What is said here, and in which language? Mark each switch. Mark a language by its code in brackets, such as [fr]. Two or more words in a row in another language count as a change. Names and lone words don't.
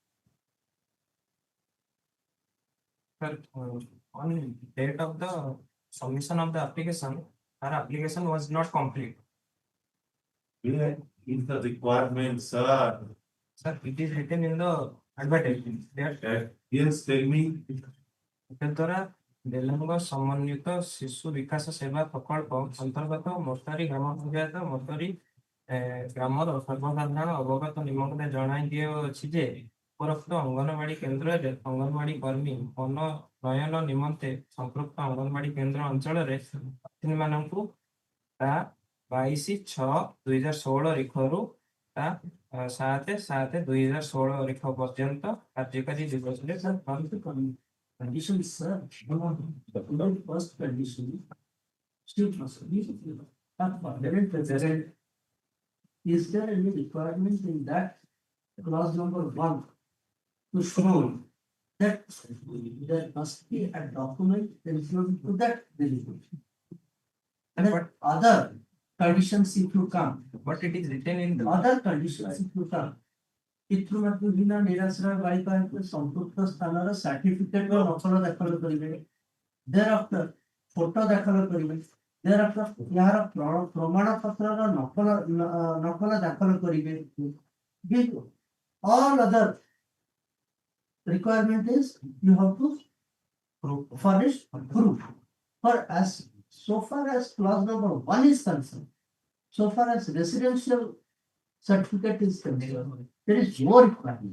[en] But on date of the submission of the application, our application was not complete. where is the requirement, sir? Sir, it is written in the advertisement. There, Yes, tell me. [or] ଦ୍ୱାରା ବେଲଙ୍ଗ ସମନ୍ୱିତ ଶିଶୁ ବିକାଶ ସେବା ପ୍ରକଳ୍ପ ଅନ୍ତର୍ଗତ ମୋର୍ତାରୀ ଗ୍ରାମ ପଞ୍ଚାୟତ ମୋର୍ତାରୀ ଗ୍ରାମର ସର୍ବସାଧାରଣ ଅବଗତ ନିମନ୍ତେ ଜଣାଇ ଦିଆଯାଇଛି ଯେ ଉପରୋକ୍ତ ଅଙ୍ଗନବାଡି କେନ୍ଦ୍ରରେ ଅଙ୍ଗନବାଡି କର୍ମୀ ମନୋନୟନ ନିମନ୍ତେ ସମ୍ପୃକ୍ତ ଅଙ୍ଗନବାଡି କେନ୍ଦ୍ର ଅଞ୍ଚଳରେ ପ୍ରାର୍ଥୀମାନଙ୍କୁ ତା 22/6/2016 ତାରିଖରୁ ତା 7/7/2016 ତାରିଖ ପର୍ଯ୍ୟନ୍ତ କାର୍ଯ୍ୟକାରୀ ଦିବସରେ [en] Condition is sir, the first condition still must be not permanent present. Is there any requirement in that clause number 1 to show that there must be a document included to that delivery? And then other conditions if you come, but it is written in the other conditions if you come, [or] ପିତୃମାତୃ ବିନା ନିରାଶ୍ରୟ ବାଳିକାଙ୍କୁ ସମ୍ପୃକ୍ତ ସ୍ଥାନର ସାର୍ଟିଫିକେଟ ବା ନକଲ ଦାଖଲ କରିବେ thereafter ଫଟୋ ଦାଖଲ କରିବେ thereafter ଏହାର ପ୍ରମାଣ ପତ୍ରର ନକଲ ଦାଖଲ କରିବେ [en] all other requirement is you have to furnish proof for as so far as clause number 1 is concerned, so far as residential certificate is concerned, there is no requirement.